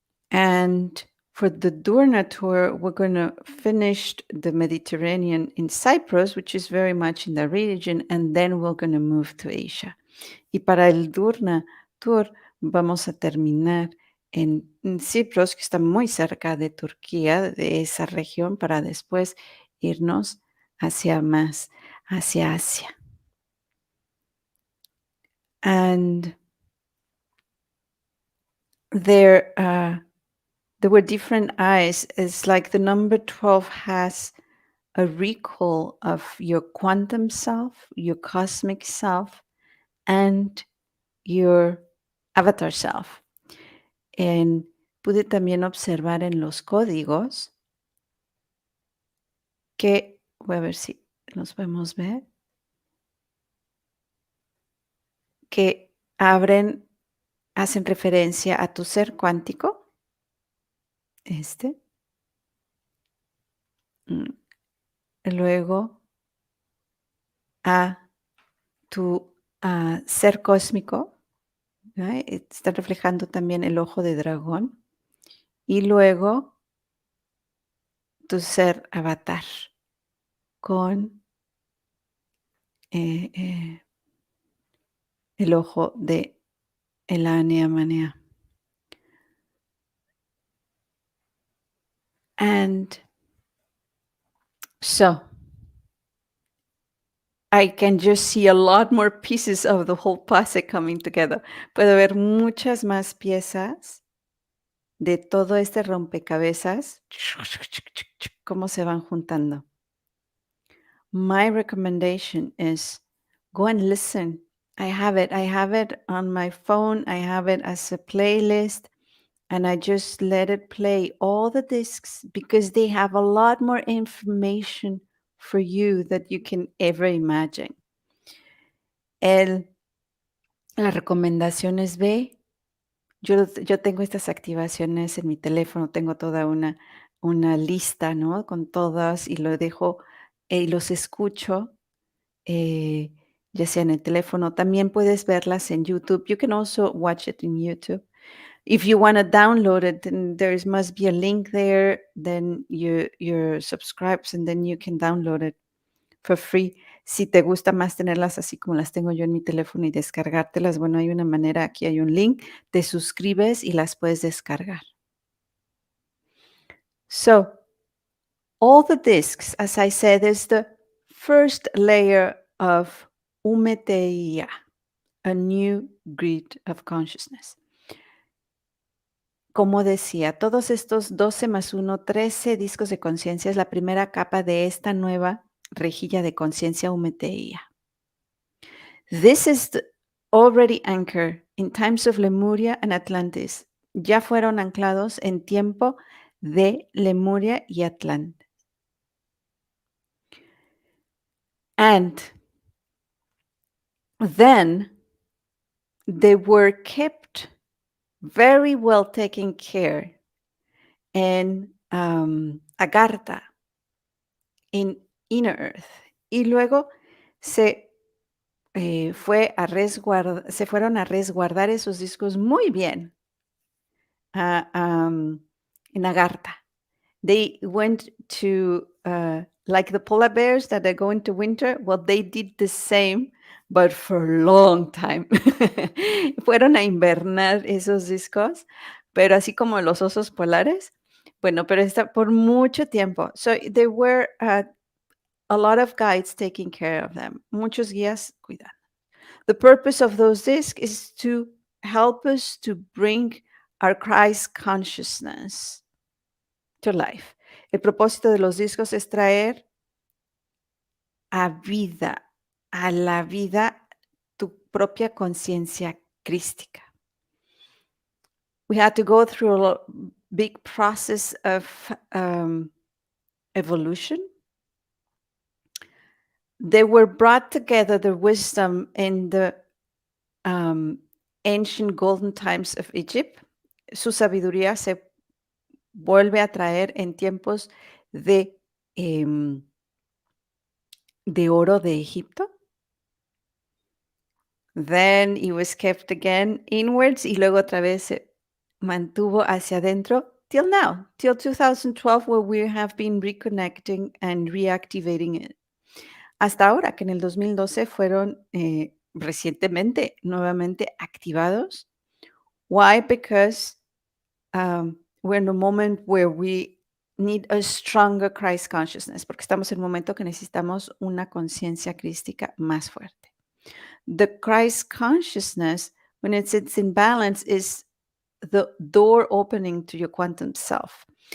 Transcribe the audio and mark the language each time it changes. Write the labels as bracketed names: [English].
[English] And for the Durna tour, we're going to finish the Mediterranean in Cyprus, which is very much in the region, and then we're going to move to Asia. [Spanish] Y para el Durna tour vamos a terminar en Cyprus, que está muy cerca de Turquía, de esa región, para después irnos hacia Asia. [English] And there were different eyes. It's like the number 12 has a recall of your quantum self, your cosmic self, and your avatar self. [Spanish] Pude también observar en los códigos que, voy a ver si los podemos ver, que hacen referencia a tu ser cuántico, luego a tu ser cósmico, está reflejando también el ojo de dragón, y luego tu ser avatar con el ojo de Elania Manea. [English] And so I can just see a lot more pieces of the whole puzzle coming together. [Spanish] Puedo ver muchas más piezas de todo este rompecabezas, cómo se van juntando. [English] my recommendation is go and listen. I have it. I have it on my phone. I have it as a playlist, and I just let it play all the discs because they have a lot more information for you that you can ever imagine. [Spanish] El, la recomendación es ve. Yo tengo estas activaciones en mi teléfono, tengo toda una lista, ¿no? Con todas y lo dejo y los escucho, eh, ya sea en el teléfono. También puedes verlas en YouTube. [English] You can also watch it in YouTube. If you want to download it, then there must be a link there. Then you're subscribed and then you can download it for free. [Spanish] Si te gusta más tenerlas así como las tengo yo en mi teléfono y descargártelas, bueno, hay una manera, aquí hay un link, te suscribes y las puedes descargar. [English] So, all the discs, as I said, is the first layer of Umeteia, a new grid of consciousness. [Spanish] Como decía, todos estos 12 más 1, 13 discos de conciencia es la primera capa de esta nueva rejilla de conciencia Umeteia. [English] This is already anchored in times of Lemuria and Atlantis. [Spanish] Ya fueron anclados en tiempo de Lemuria y Atlantis. [English] And then they were kept very well taken care in AGARTHA, in inner earth. [Spanish] Y luego se fueron a resguardar esos discos muy bien en AGARTHA. [English] They went to, like the polar bears that are going to winter, well, they did the same, but for a long time. [Spanish] Fueron a invernar esos discos, pero así como los osos polares, bueno, pero está por mucho tiempo. [English] So there were a lot of guides taking care of them. [Spanish] Muchos guías cuidando. [English] The purpose of those discs is to help us to bring our Christ consciousness to life. [Spanish] El propósito de los discos es traer a la vida, tu propia conciencia crística. [English] We had to go through a big process of evolution. They were brought together, the wisdom in the ancient golden times of Egypt. [Spanish] Su sabiduría se vuelve a traer en tiempos de oro de Egipto. [English] Then it was kept again inwards [Spanish] y luego otra vez se mantuvo hacia adentro [English] till now, till 2012, where we have been reconnecting and reactivating it. [Spanish] Hasta ahora, que en el 2012 fueron recientemente nuevamente activados. [English] Why? Because we're in a moment where we need a stronger Christ consciousness, [Spanish] porque estamos en un momento que necesitamos una conciencia crística más fuerte. [English] The Christ consciousness, when it's in balance, is the door opening to your quantum self.